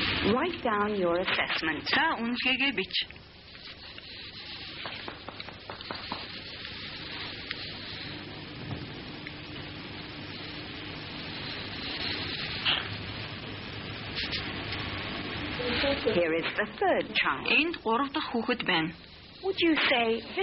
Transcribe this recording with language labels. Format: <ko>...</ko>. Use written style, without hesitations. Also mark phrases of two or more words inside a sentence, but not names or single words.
<en>Write down your assessment.</en> <mn>Та үнэлгээгээ бич.</mn> <en>Here is the third child.</en> <mn>Энд 3 дахь хүүхэд байна.</mn> <en>Would you say this</en>